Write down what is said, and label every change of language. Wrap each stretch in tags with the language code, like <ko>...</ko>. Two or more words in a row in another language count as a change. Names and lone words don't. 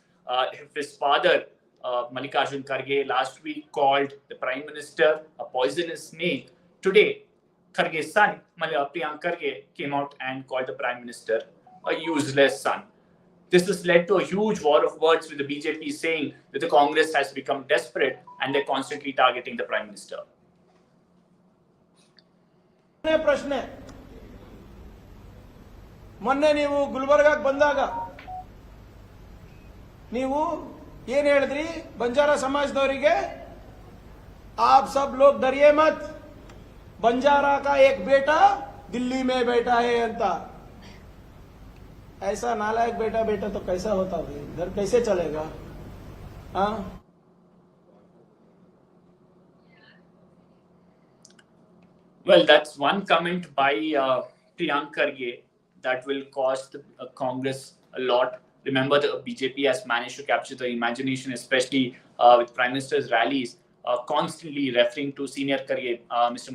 <en>His father, Mallikarjun Kharge, last week called the Prime Minister a poisonous snake. Today, Kharge's son, Priyank Karge, came out and called the Prime Minister a useless son. This has led to a huge war of words with the BJP saying that the Congress has become desperate and they're constantly targeting the Prime Minister.</en> <kn>ಪ್ರಶ್ನೆ ಮೊನ್ನೆ ನೀವು ಗುಲ್ಬರ್ಗಾಕ್ಕೆ ಬಂದಾಗ ನೀವು ಏನು ಹೇಳಿದ್ರಿ ಬಂಜಾರ ಸಮಾಜದವರಿಗೆ</kn> <hi>आप सब लोग डरिए मत बंजारा का एक बेटा दिल्ली में बैठा है अंत ऐसा नालायक बेटा बेटा तो कैसा होता है घर कैसे चलेगा हाँ</hi> <en>Well, that's one comment by Priyank Karge that will cost Congress a lot. Remember, the BJP has managed to capture the imagination, especially with Prime Minister's rallies, constantly referring to senior Karge, Mr.</en>